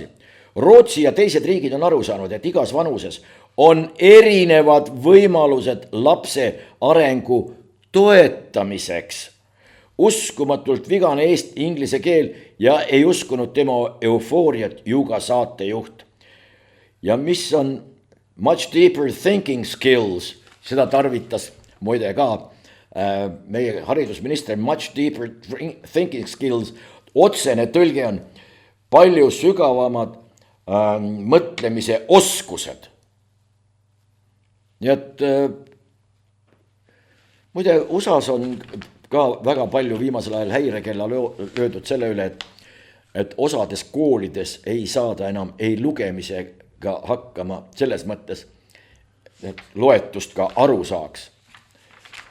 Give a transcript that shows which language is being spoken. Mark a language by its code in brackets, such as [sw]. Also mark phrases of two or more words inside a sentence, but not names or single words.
[et] Rootsi ja teised riigid on aru saanud, et igas vanuses on erinevad võimalused lapse arengu toetamiseks. Uskumatult vigane inglise keel ja ei uskunud tema eufooriat Juga saatejuht. Ja mis on [en] much deeper thinking skills, [et] seda tarvitas muide ka meie haridusminister, [en] much deeper thinking skills, [et] otsene tõlge on palju sügavamad mõtlemise oskused. Nii et muide USAs on ka väga palju viimasel ajal häirekella löödud selle üle, et osades koolides ei saada enam ei lugemisega hakkama selles mõttes, et loetust ka aru saaks.